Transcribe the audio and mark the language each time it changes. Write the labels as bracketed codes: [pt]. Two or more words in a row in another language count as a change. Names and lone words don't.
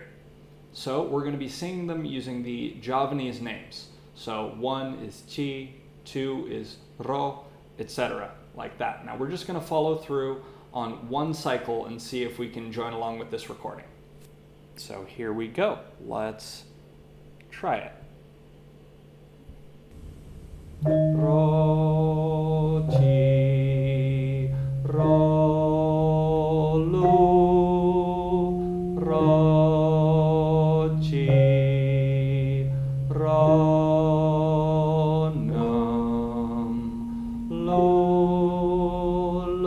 [en] So we're going to be singing them using the Javanese names. So 1 is chi, 2 is ro, etc. like that. Now we're just going to follow through on one cycle and see if we can join along with this recording. So here we go. Let's try it. [jv] Ro, chi, ro, lu, ro, chi, ro, nam, lo,